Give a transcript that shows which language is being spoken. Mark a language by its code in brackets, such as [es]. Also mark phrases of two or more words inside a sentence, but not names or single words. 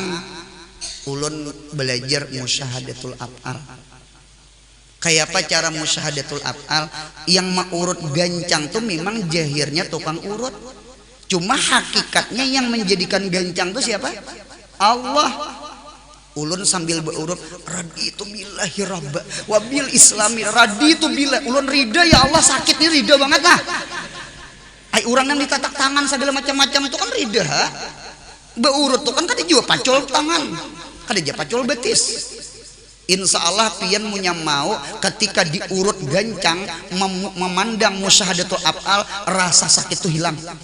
[bjn] Ulun belajar [ar] musyahadatul af'al. [bjn] Kayak apa cara [ar] musyahadatul af'al? [bjn] Yang mau urut gancang tuh memang jahirnya tukang urut. Cuma hakikatnya yang menjadikan gancang tuh siapa? Allah. Ulun sambil berurut [ar] raditu billahi rabba wa bil islami raditu billah. [bjn] Ulun rida ya Allah, sakit nih rida banget lah. Ai urang yang ditatak tangan segala macam-macam itu kan rida. Beurut tuh kan kada juga pacol tangan, kada juga pacol betis. [ar] Insya Allah [bjn] pian munya mau ketika diurut gancang memandang [ar] musyahadatul af'al [bjn] rasa sakit tuh hilang.